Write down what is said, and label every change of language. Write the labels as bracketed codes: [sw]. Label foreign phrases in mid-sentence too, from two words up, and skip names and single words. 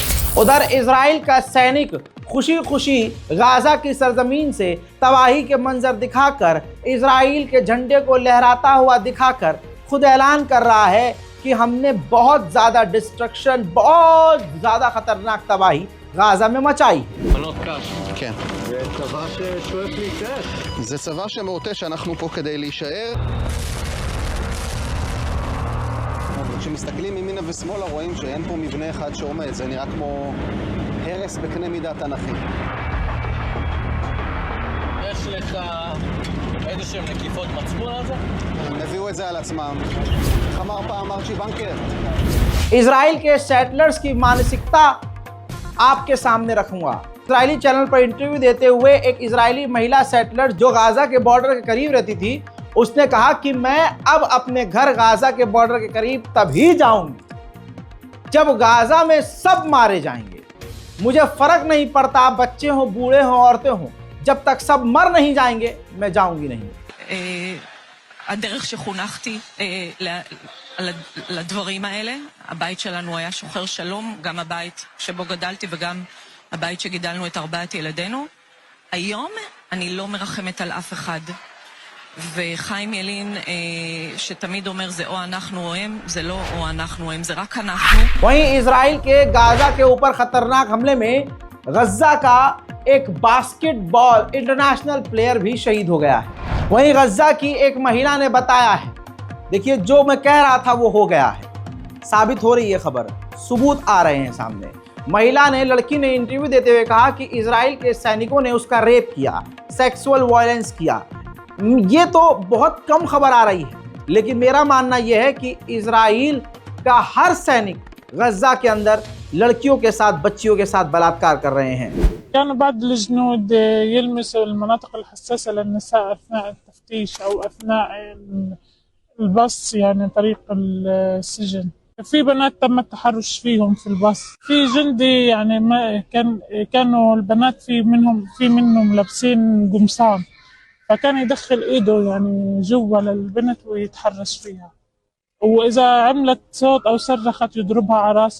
[hi] उधर इजराइल का सैनिक खुशी खुशी गाज़ा की सरजमीन से तबाही के मंजर दिखाकर, इजराइल के झंडे को लहराता हुआ दिखाकर खुद ऐलान कर रहा है कि हमने बहुत ज़्यादा डिस्ट्रक्शन, बहुत ज़्यादा खतरनाक तबाही गाज़ा में मचाई। [he] כן. זה צבא ששואף להישאר. זה צבא שמורטה שאנחנו פה כדי להישאר. כשמסתכלים ימינה ושמאלה רואים שאין פה מבנה אחד שעומד, זה נראה כמו הרס בקנה מידה תנכי. יש לך איזה שהם נקיפות מצפון על זה? הם הביאו את זה על עצמם. איך אמר פעם ארצ'י בנקר? [hi] इजराइल के सेटलर्स की मानसिकता आपके सामने रखूंगा। इजरायली चैनल पर इंटरव्यू देते हुए एक इजरायली महिला सेटलर जो गाज़ा के बॉर्डर के करीब रहती थी, उसने कहा कि मैं अब अपने घर गाज़ा के बॉर्डर के करीब तभी जाऊंगी जब गाज़ा में सब मारे जाएंगे। मुझे फर्क नहीं पड़ता बच्चे हों, बूढ़े हों, औरतें हों, जब तक सब मर नहीं जाएंगे मैं जाऊंगी नहीं। [he] הדרך שחונכתי לדברים האלה, הבית שלנו היה שוחר שלום, גם הבית שבו גדלתי וגם הבית שגידלנו את 4 ילדינו. היום אני לא מרחמת על אף אחד. וחיים ילין שתמיד אומר זה או אנחנו או הם, זה לא או אנחנו או הם, זה רק אנחנו. [hi] वहीं इजराइल के गाज़ा के ऊपर खतरनाक हमले में गज़ा का एक [en] basketball international player [hi] भी शहीद हो गया है। वहीं गज़ा की एक महिला ने बताया है, देखिए जो मैं कह रहा था वो हो गया है, साबित हो रही है खबर, सबूत आ रहे हैं सामने। महिला ने, लड़की ने इंटरव्यू देते हुए कहा कि इजराइल के सैनिकों ने उसका रेप किया, [en] sexual violence [hi] किया। ये तो बहुत कम खबर आ रही है, लेकिन मेरा मानना यह है कि इजराइल का हर सैनिक गज़ा के अंदर लड़कियों के साथ, बच्चियों के साथ बलात्कार कर रहे हैं। [ar] كانوا بعض الجنود يلمسوا المناطق الحساسة للنساء أثناء التفتيش أو أثناء البص، يعني طريق السجن. في بنات تم التحرش فيهم في البص. في جندي يعني ما كانوا البنات في منهم لابسين قمصان، فكان يدخل إيده يعني جوا للبنت ويتحرش فيها، وإذا عملت صوت أو صرخت يضربها على راس.